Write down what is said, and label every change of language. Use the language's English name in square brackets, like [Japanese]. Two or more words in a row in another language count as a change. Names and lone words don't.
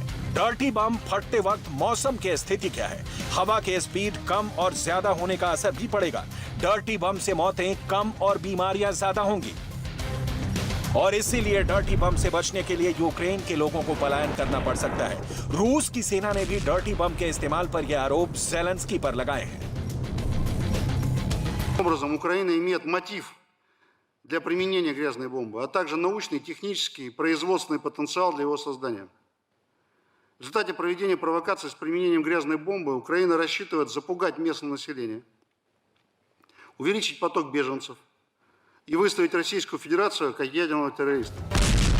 [English] dirty bomb [Hindi] फटते वक्त मौसम की स्थिति क्या है, हवा की स्पीड कम और ज्यादा होने का असर भी पड़ेगा। [English] dirty bomb [Hindi] से मौतें कम और बीमारियां ज्यादा होंगी और इसीलिए [English] dirty bomb [Hindi] से बचने के लिए यूक्रेन के लोगों को पलायन करना पड़ सकता है। रूस की सेना ने भी [English] dirty bomb [Hindi] के इस्तेमाल पर यह आरोप ज़ेलेंस्की पर लगाए हैं। [Russian] Образом, Украина имеет мотив для применения грязной бомбы, а также научный, технический и производственный потенциал для его создания. В результате проведения провокаций с применением грязной бомбы Украина рассчитывает запугать местное население, увеличить поток беженцев и выставить Российскую Федерацию как ядерного террориста.